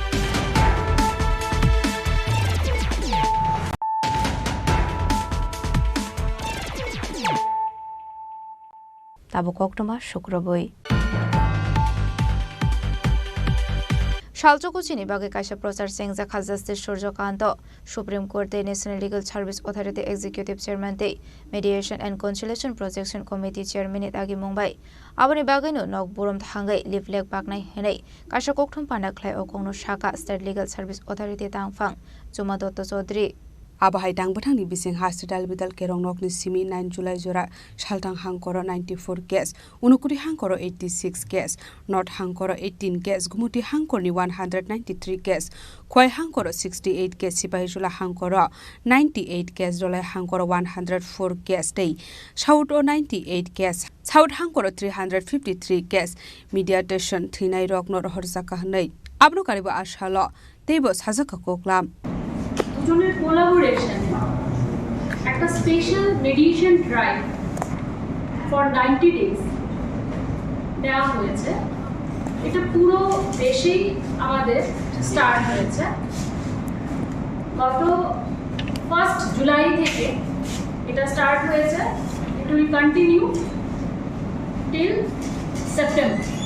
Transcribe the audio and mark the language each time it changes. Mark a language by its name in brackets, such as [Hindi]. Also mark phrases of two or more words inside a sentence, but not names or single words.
[Kok Borok] tabo koktoma shukroboi Shalchokuchini bagai kaisa prochar sengja Justice Surjokanto Supreme Court [English] the National Legal Service Authority Executive Chairman the Mediation and Conciliation Protection Committee Chairman [Kok Borok] agi Mumbai abani bagai no nok borom thangai livelek baknai henai kaisa kokthom pana khlai okongno Shaka State Legal Service Authority tangfang Juma Dutta Chaudhary Abahai Dangbutang ni Bising Hospital Bidal Kerong Nok ni Simi 9 July Jora Shaltang Hangkoro 94 case Unukuri Hangkoro 86 case North Hangkoro 18 case Gumuti Hangkor ni 193 case Khoi Hangkoro 68 case Sipahijula Hangkoro 98 case Dolai Hangkoro 104 case Day South 98 case South Hangkoro 353 case Mediation Thinai Rok Nor Horsaka Hanai Abno Kariba Ashalo Tebo Sajaka Koklam [Bangla] দুজনের কোলাবোরেশন একটা [English] special mediation drive for 90 days [Bangla] নেওয়া হয়েছে এটা পুরো দেশেই আমাদের স্টার্ট হয়েছে গত 1 জুলাই থেকে এটা স্টার্ট হয়েছে [English] it will continue till September